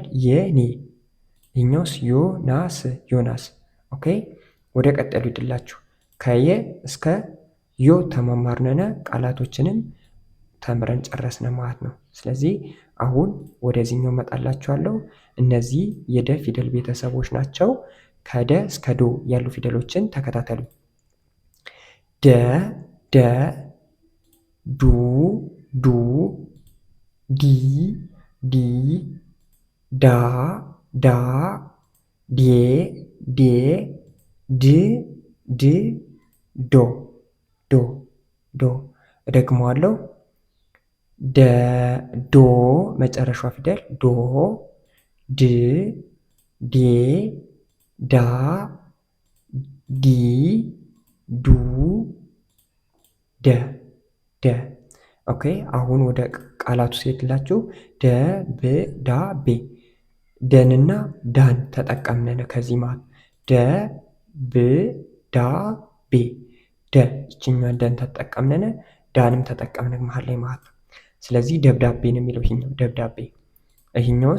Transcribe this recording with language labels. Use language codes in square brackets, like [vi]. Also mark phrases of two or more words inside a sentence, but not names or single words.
[am] የኔ። ይህኛውስ? ዮናስ፣ ዮናስ። ኦኬ። ወደ ቀጠሉ ይድላችሁ። ከየ እስከ ዮ ተማማርነነ ቃላቶችንም ተምረን ጨረስነ ማለት ነው። ስለዚህ አሁን ወደዚህኛው መጣላችኋለሁ። እነዚህ የደ ፊደል ቤተሰቦች ናቸው። ከደ እስከ ዶ ያሉ ፊደሎችን ተከታተሉ። ደ፣ ደ፣ ዱ፣ ዱ፣ ዲ፣ ዲ፣ ዳ፣ ዳ፣ ዴ፣ ዴ፣ ድ፣ ድ፣ ዶ፣ ዶ፣ ዶ። እደግመዋለሁ። ደ፣ ዶ መጨረሻዋ ፊደል ዶ፣ ድ፣ ዴ፣ ዳ፣ ዲ፣ ዱ፣ ደ፣ ደ። ኦኬ። አሁን ወደ ቃላቱ ሲሄድላችሁ ደብዳቤ። ደንና ዳን ተጠቀምነን ከዚህ ማለት ደብዳቤ። ደ ይችኛዋን ደን ተጠቀምነን፣ ዳንም ተጠቀምነን መሀል ላይ ማለት ነው። ስለዚህ ደብዳቤ ነው የሚለው ይሄኛው ደብዳቤ። ይሄኛውስ?